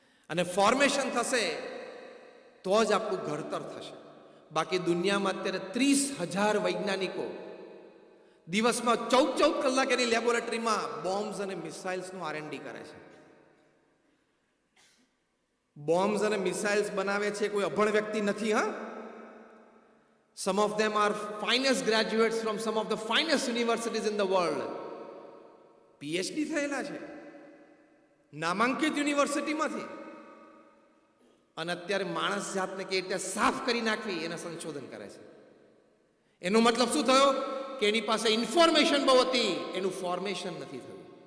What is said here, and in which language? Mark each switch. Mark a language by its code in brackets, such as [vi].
[gu] અને ફોર્મેશન થશે તો જ આપણું ઘડતર થશે. બાકી દુનિયામાં અત્યારે 30,000 વૈજ્ઞાનિકો દિવસમાં 14 કલાક એની લેબોરેટરીમાં બોમ્બ્સ અને મિસાઇલ્સનું R&D કરે છે. બોમ્બ્સ અને મિસાઇલ્સ બનાવે છે કોઈ અભણ વ્યક્તિ નથી. [en] હા, some of them are finest graduates from some of the finest universities in the world. [gu] PhD થયેલા છે નામાંકિત યુનિવર્સિટીમાંથી. અને અત્યારે માણસ જાતને કે રીતે સાફ કરી નાખવી એના સંશોધન કરે છે. એનો મતલબ શું થયો કે એની પાસે ઇન્ફોર્મેશન બહુ હતી, એનું ફોર્મેશન નથી થયું.